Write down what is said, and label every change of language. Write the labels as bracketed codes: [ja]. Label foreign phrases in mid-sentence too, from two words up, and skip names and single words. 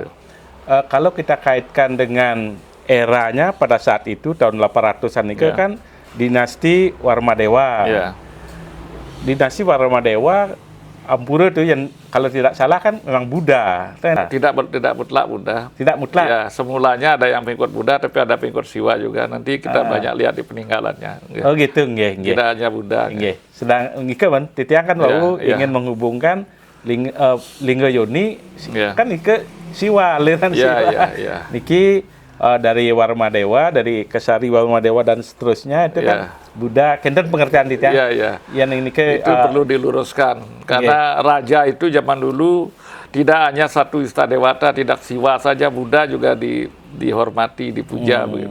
[id] Kalau kita kaitkan dengan eranya pada saat itu tahun 800-an itu kan dinasti Warmadewa. Dinasti Warmadewa Ampura itu yang kalau tidak salah kan memang Buddha. Tidak mutlak Buddha. Tidak mutlak. Ya, semulanya ada yang pengikut Buddha, tapi ada pengikut Siwa juga. Nanti kita banyak lihat di peninggalannya. Oh gitu, nggih. Tidak hanya Buddha. Nggih. Sedang [ban] ngike titiang [id] kan bahwa ingin menghubungkan Linggayoni kan ke Siwa, aliran Siwa. Niki dari Warmadewa, dari Kesari Warmadewa dan seterusnya itu kan Buddha, [ban] kenten pengertian titiang. [id] Yang ini itu perlu diluruskan karena raja itu zaman dulu tidak hanya satu Istadewata, tidak Siwa saja, Buddha juga dihormati, dipuja begitu.